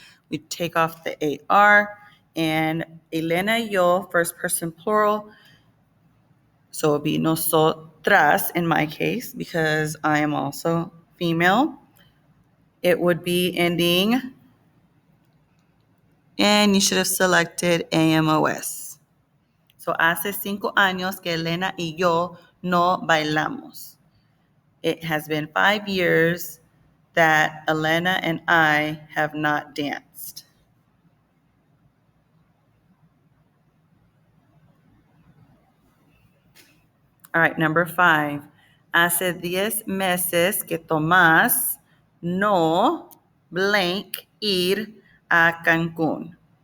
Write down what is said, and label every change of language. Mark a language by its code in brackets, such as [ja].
[en] We take off the A-R, and [es] Elena y yo, [en] first person plural, so it'll be nosotras in my case, because I am also female. It would be ending, and you should have selected AMOS. [es] So hace 5 años que Elena y yo no bailamos. [en] It has been 5 years that Elena and I have not danced. All right, number 5. [es] Hace 10 meses que Tomás no [en] blank [es] ir a Cancún.